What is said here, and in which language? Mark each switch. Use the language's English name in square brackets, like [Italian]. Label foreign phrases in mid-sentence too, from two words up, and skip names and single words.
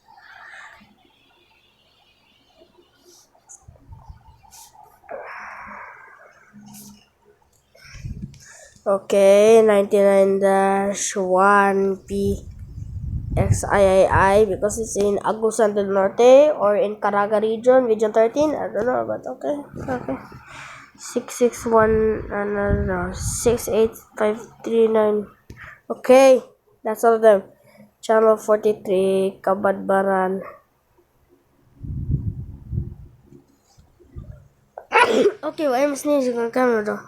[English] Okay, 99-1P XIII because it's in Agusan del Norte or in Caraga region, region 13. I don't know, but okay. 661 no, 68539. Okay, that's all of them. Channel 43, Cabadbaran. Okay, well, I'm sneezing on camera though.